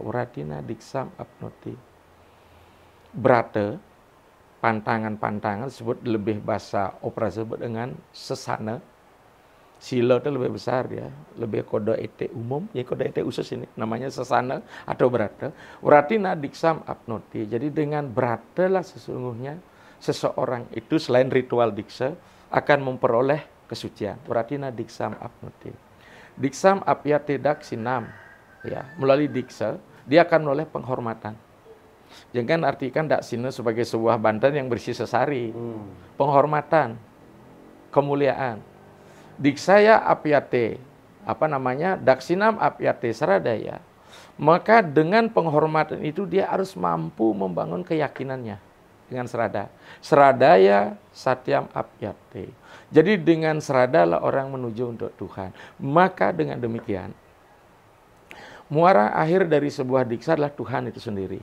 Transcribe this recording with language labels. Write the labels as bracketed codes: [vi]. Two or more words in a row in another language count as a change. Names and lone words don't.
[sa] Uratina diksam apnoti. [id] Brate, pantangan-pantangan disebut lebih bahasa operasi disebut dengan sesana. Sila itu lebih besar ya, lebih kode etik umum, ya kode etik khusus ini, namanya sesana atau brata. [sa] Uratina diksam apnoti. [id] Jadi dengan brata lah sesungguhnya seseorang itu selain ritual diksa akan memperoleh kesucian. [sa] Uratina diksam apnoti. Diksam apyate daksinam, [id] ya, melalui diksa dia akan menoleh penghormatan. Jangan artikan daksina sebagai sebuah bantan yang bersih sesari. Penghormatan, kemuliaan. [sa] Diksaya apyate, daksinam apyate saradaya. [id] Maka dengan penghormatan itu dia harus mampu membangun keyakinannya dengan serada. [sa] Seradaya satyam apyate. [id] Jadi dengan seradalah orang menuju untuk Tuhan. Maka dengan demikian, muara akhir dari sebuah diksa adalah Tuhan itu sendiri.